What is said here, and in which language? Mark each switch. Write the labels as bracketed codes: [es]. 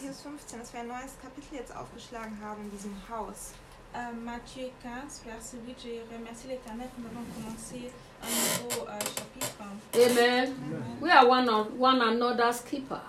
[de] Matthäus 15, dass wir ein neues Kapitel jetzt aufgeschlagen haben in diesem Haus. [fr] Matthieu 15, verse 8, je remercie l'Éternel que nous avons commencé un nouveau chapitre. [en] Amen. Amen. We are one another's keeper.